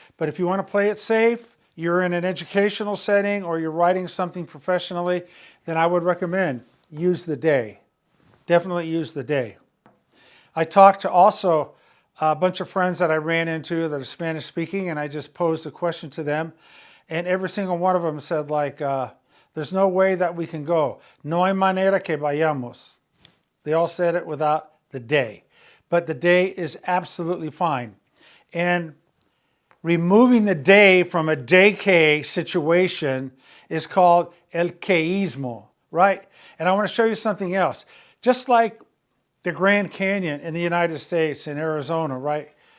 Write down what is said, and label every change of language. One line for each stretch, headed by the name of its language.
English: But if you want to play it safe, you're in an educational setting or you're writing something professionally, then I would recommend use the de. Definitely use the de. I talked to also a bunch of friends that I ran into that are Spanish speaking, and I just posed a question to them, and every single one of them said like, there's no way that we can go.
Spanish: No hay manera que vayamos.
English: They all said it without the de. But the de is absolutely fine. And removing the de from a de que situation is called el queísmo, right? And I want to show you something else. Just like the Grand Canyon in the United States, in Arizona, right?